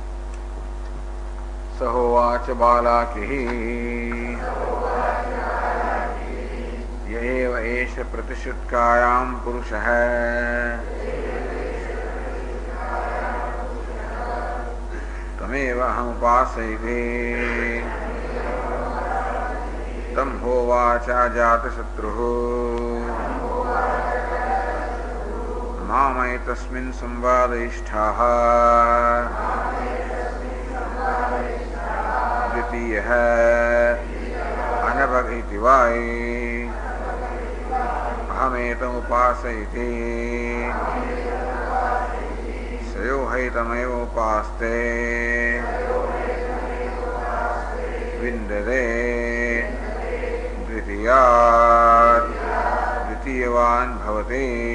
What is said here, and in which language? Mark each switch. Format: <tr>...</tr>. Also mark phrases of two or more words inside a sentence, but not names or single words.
<sa>સહોવાચ બાલાકી યએવ એષ પ્રતિશુત્કાયામ પુરુષઃ તમેવ અહમુપાસયિતે તમ હોવાચ અજાતશત્રુઃ मामैतस्मिन् संवादयिष्ठाः द्वितीयः अनभग इति वा अहमेतमुपासयिते सयो हैतमेव उपास्ते विन्दते द्वितीयात् द्वितीयवान् भवति।</sa>